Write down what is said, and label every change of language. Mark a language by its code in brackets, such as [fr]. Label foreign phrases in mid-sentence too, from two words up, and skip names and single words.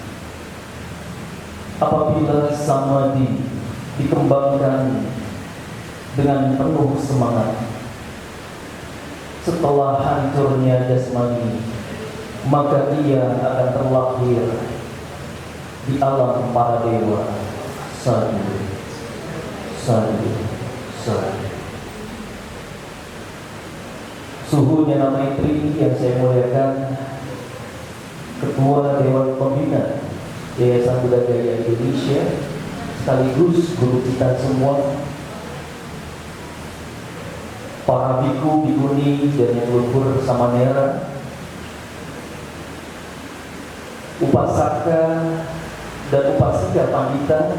[id] apabila samadhi dikembangkan dengan penuh semangat, setelah hancurnya jasmani, maka ia akan terlahir di alam para dewa. [pi] Sadu, sadu, [id] Pusat. Suhunya nama Tri yang saya muliakan, Ketua Dewan Pembina Yayasan Budaya Indonesia, sekaligus guru kita semua, para biku, bikuni, dan yang luhur samanera, upasaka dan upasika pandita,